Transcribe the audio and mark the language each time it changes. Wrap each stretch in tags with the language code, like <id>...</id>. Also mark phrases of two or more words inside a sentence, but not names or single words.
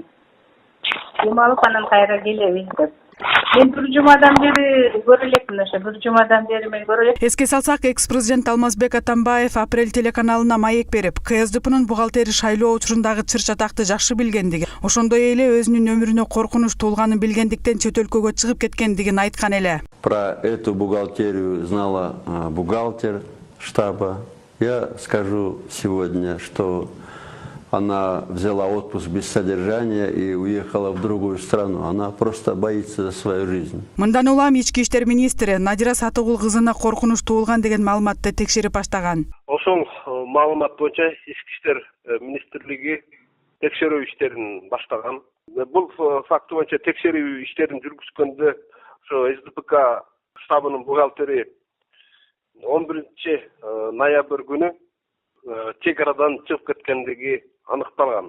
<ky>Дем алып анан кайра келебиз деп. Мен бир жумадан бери көрө элекмин, ошо бир жумадан бери мен көрө элек. Эске салсак, экс-президент Алмазбек Атамбаев Апрель телеканалына маек берип, КСДПнын бухгалтери шайлоо учурундагы чыр-чатакты жакшы билгендиги, ошондой эле өзүнүн өмүрүнө коркунуч туулганын билгендиктен чет өлкөгө чыгып кеткендигин айткан эле.</ky> <ru>Про эту бухгалтерию знала бухгалтер штаба. Я скажу сегодня, что она взяла отпуск без содержания и уехала в другую страну. Она просто боится за свою жизнь.</ru> <ky>Мындан улам ички иштер министри Надира Сатыгул кызына коркунуч туулган деген маалыматты текшерип баштаган. Ошол маалымат боюнча ички иштер министрлиги текшерүү иштерин баштаган. Бул факт боюнча текшерүү иштерин жүргүзгөндө ошо СДПК штабынын бухгалтери 11 ноябрь күнү чек арадан чыгып кеткендиги аныкталган.</ky>